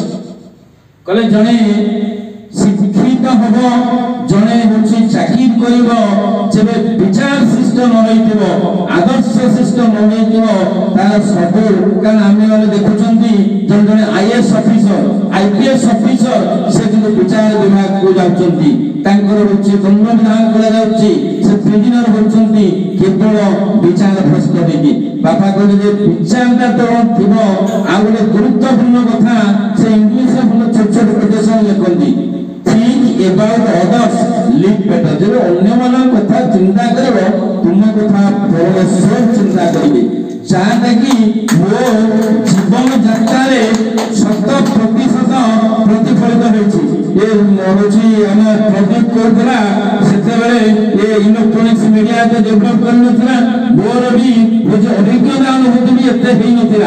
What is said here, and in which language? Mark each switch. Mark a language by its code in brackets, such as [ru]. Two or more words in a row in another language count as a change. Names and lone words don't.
[or] କହିଲେ ଜଣେ ଶିକ୍ଷିତ ହବ, ଜଣେ ହଉଛି ଚାକିରି କରିବ, ଯେବେ ବିଚାର ଶିଷ୍ଟ ନ ହେଇଥିବ, ଆଦର୍ଶ ଶିଷ୍ଟ ନ ହେଇଥିବ, ତାର ସବୁ, କାରଣ ଆମେ ମାନେ ଦେଖୁଛନ୍ତି ଜଣେ ଜଣେ [en] IAS officer, IPS officer, [or] ସେ କିନ୍ତୁ ବିଚାର ବିଭାଗକୁ ଯାଉଛନ୍ତି, ତାଙ୍କର ହଉଛି ଦଣ୍ଡ ବିଧାନ କରାଯାଉଛି, ସେ ପ୍ରିଜିନର ହଉଛନ୍ତି କେବଳ ବିଚାର ଭ୍ରଷ୍ଟ ହେଇକି। ବାପା କହିଲେ ଯେ ବିଚାରଟା ତ ଥିବ। ଆଉ ଗୋଟେ ଗୁରୁତ୍ୱପୂର୍ଣ୍ଣ କଥା, ସେ ଇଂଲିଶରେ ଭଲ ଛୋଟ ଛୋଟ କୋଟେସନ ଲେଖନ୍ତି, [en] think about others, live better। [or] ଯେବେ ଅନ୍ୟମାନଙ୍କ କଥା ଚିନ୍ତା କରିବ, ତୁମ କଥା ପରମେଶ୍ୱର ଚିନ୍ତା କରିବେ, ଯାହାଟା କି ମୋ ଜୀବନ ଯାତ୍ରାରେ 100% ପ୍ରତିଫଳିତ ହେଉଛି। ଏ ହଉଛି ଆମ ପ୍ରଦୀପ କହୁଥିଲା, ସେତେବେଳେ ଏ [en] electronics media [or] ଏତେ ଡେଭଲପ କରିନଥିଲା, ମୋର ବି ହଉଛି ଅଭିଜ୍ଞତା ଅନୁଭୂତି ବି ଏତେ ହେଇନଥିଲା।